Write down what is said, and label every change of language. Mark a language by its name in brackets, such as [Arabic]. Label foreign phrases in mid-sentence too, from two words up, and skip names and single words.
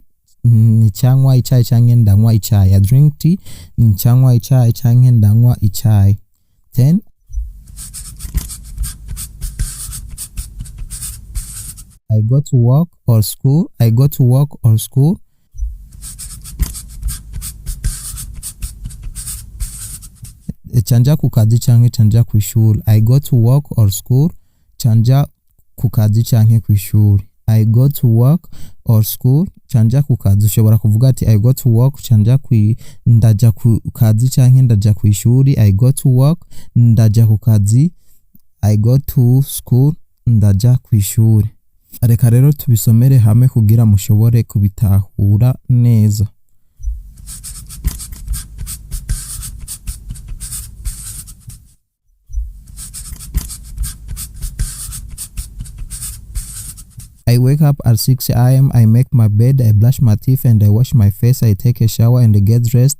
[Rundi] Cyangwa icayi canke ndanywa icayi. [English] I drink tea. [Rundi] Cyangwa icayi canke ndanywa icayi. [English] 10 I go to work or school. I go to work or school. [Rundi] Canja ku kazi canke canja ku ishuri. [English] I go to work or school. [Rundi] Canja ku kazi canke ku ishuri. [English] I go to work or school. [Rundi] Canja ku kazi. Ushobora kuvuga ati [English] I go to work [Rundi] canja ndaja ku kazi canke ndaja ku ishuri. [English] I go to work [Rundi] ndaja ku kazi. [English] I go to school [Rundi] ndaja ku ishuri. Reka rero tubisomere hamwe kugira mushobore kubitahura neza. [English] I wake up at 6 a.m. I make my bed. I brush my teeth and I wash my face. I take a shower and get dressed.